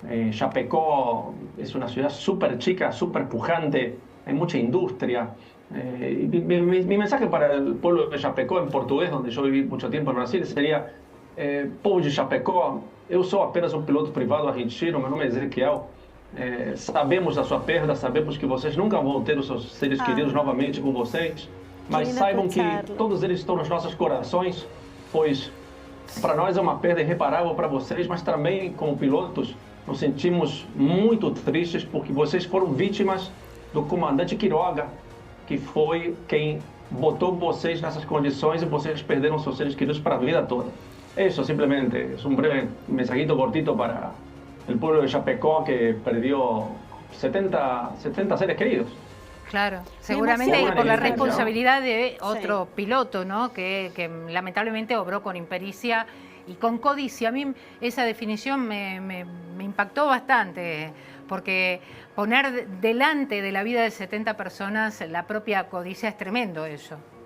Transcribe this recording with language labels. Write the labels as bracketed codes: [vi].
[es] Chapecó es una ciudad súper chica, súper pujante, hay mucha industria. Mi mensaje para el pueblo de Chapecó en portugués, donde yo viví mucho tiempo en Brasil, sería: [pt] povo de Chapecó, eu sou apenas um piloto privado argentino, meu nome é Ezequiel. Sabemos da sua perda, sabemos que vocês nunca vão ter os seus seres queridos novamente com vocês, mas saibam que todos eles estão nos nossos corações, pois para nós é uma perda irreparável para vocês, mas também como pilotos nos sentimos muito tristes porque vocês foram vítimas do comandante Quiroga, que foi quem botou vocês nessas condições e vocês perderam seus seres queridos para a vida toda. [es] Eso simplemente es un breve mensajito cortito para el pueblo de Chapecó, que perdió 70 seres queridos. Claro, seguramente por la responsabilidad de otro piloto, ¿no? Que lamentablemente obró con impericia y con codicia. A mí esa definición me impactó bastante, porque poner delante de la vida de 70 personas la propia codicia es tremendo eso.